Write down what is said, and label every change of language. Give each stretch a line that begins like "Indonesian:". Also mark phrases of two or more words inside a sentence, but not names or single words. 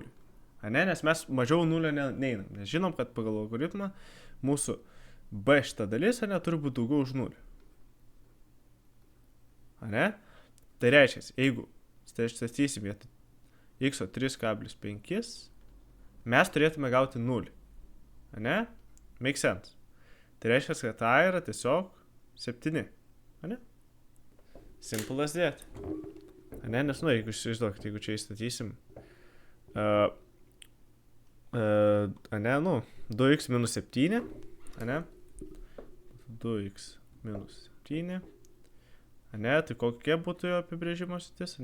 Lithuanian: Ne, nes mes mažiau 0 neinam. Nes žinom, kad pagal algoritmą mūsų b šita dalis, ne, turi būti daugiau už 0. Ne? Tai reiškia, jeigu statysim vietoj x 3,5, mes turėtume gauti 0. Ne?
English: Make sense.
Lithuanian: Tai reiškia, kad a yra tiesiog 7. Ne?
English: Simple as that.
Lithuanian: Ne? Nes, jeigu išsivaizduokit, jeigu čia įstatysim 2x minus 7, ne? 2x minus 7. Ane, tai kokie būtų jo apibrėžimo sritis?